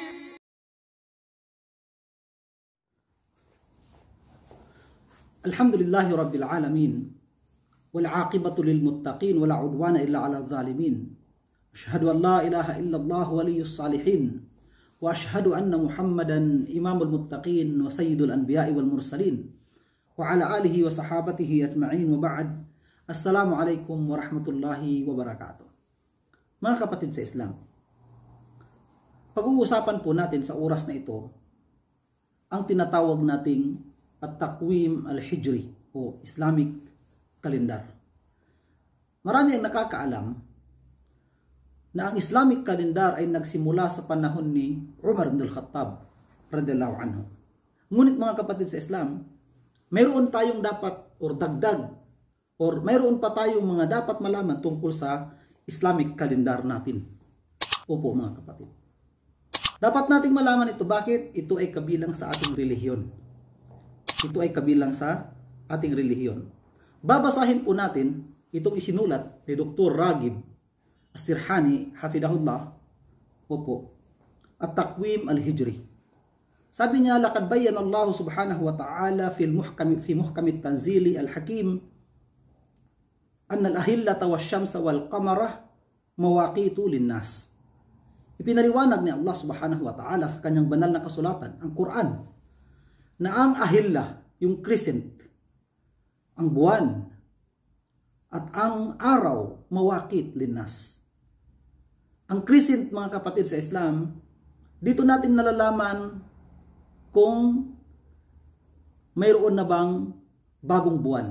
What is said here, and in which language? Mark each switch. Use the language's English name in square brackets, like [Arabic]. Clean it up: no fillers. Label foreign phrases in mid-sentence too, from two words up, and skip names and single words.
[Arabic] الحمد لله رب العالمين والعاقبة للمتقين ولا عدوان إلا على الظالمين. أشهد أن لا إله إلا الله ولي الصالحين وأشهد أن محمدا إمام المتقين وسيد الأنبياء والمرسلين وعلى آله وصحابته أجمعين وبعد. السلام عليكم ورحمة الله وبركاته. [Filipino] Mga kapatid sa Islam, pag-uusapan po natin sa oras na ito ang tinatawag nating [Arabic] التقويم الهجري [Filipino] o [English] Islamic calendar. [Filipino] Marami ang nakakaalam na ang [English] Islamic calendar [Filipino] ay nagsimula sa panahon ni Umar ibn al-Khattab [Arabic] رضي الله عنه. [Filipino] Ngunit mga kapatid sa Islam, mayroon tayong dapat or dagdag or mayroon pa tayong mga dapat malaman tungkol sa [English] Islamic calendar [Filipino] natin. Opo mga kapatid. Dapat nating malaman ito. Bakit? Ito ay kabilang sa ating relihiyon. Ito ay kabilang sa ating relihiyon. Babasahin po natin itong isinulat ni Dr. Raghib As-Sirhani hafidahullah. Opo. [Arabic] التقويم الهجري. [Filipino] Sabi niya, [Arabic] لقد بين الله سبحانه وتعالى في محكم التنزيل الحكيم أن الأهلة والشمس والقمر مواقيت للناس. [Filipino] Ipinaliwanag ni [Arabic] الله سبحانه وتعالى [Filipino] sa kanyang banal na kasulatan, ang Quran, na ang ahilla, yung crescent, ang buwan, at ang araw, [Arabic] مواقيت للناس. [Filipino] Ang crescent, mga kapatid sa Islam, dito natin nalalaman kung mayroon na bang bagong buwan.